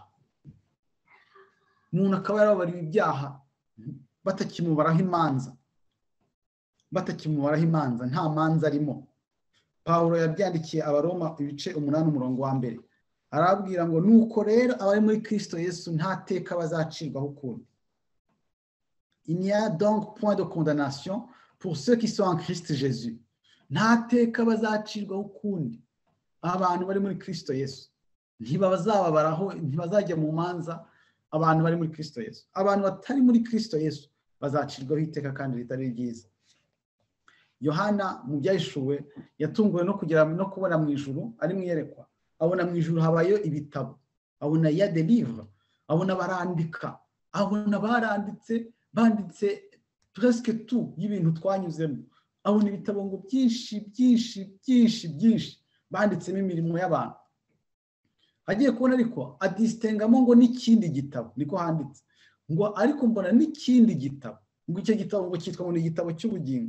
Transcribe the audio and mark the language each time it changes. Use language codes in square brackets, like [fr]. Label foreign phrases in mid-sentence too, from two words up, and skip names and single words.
[rw] Umuntu akaba yarababariwe ibyaha batakimubaraho imanza, nta manza arimo. Pawulo yabyandikiye Abaroma ibice 8:1. Arabwira ngo nuko rero abari muri Kristo Yesu nta teka bazacirwaho ukundi. [fr] Il n'y a donc point de condamnation pour ceux qui sont en Christ Jésus. [rw] Nta teka bazacirwaho ukundi abantu bari muri Kristo Yesu. Ntibazajya mu manza abantu bari muri Kristo Yesu. Abantu batari muri Kristo Yesu bazacirwaho iteka kandi ritari ryiza. Yohana mu Byahishuwe yatunguwe no kubona mu ijuru, ari mu iyerekwa. Abona mu ijuru habayo ibitabo, abona [fr] ya des livres, [rw] abona barandika, abona banditse [fr] presque tout [rw] y'ibintu twanyuzemo. Abona ibitabo ngo byinshi banditsemo imirimo y'abantu. Agiye kubona ariko adistengamo ngo n'ikindi gitabo, niko handitse ngo ariko mbona n'ikindi gitabo, ngo icyo gitabo ngo cyitwa ngo ni igitabo cy'ubugingo.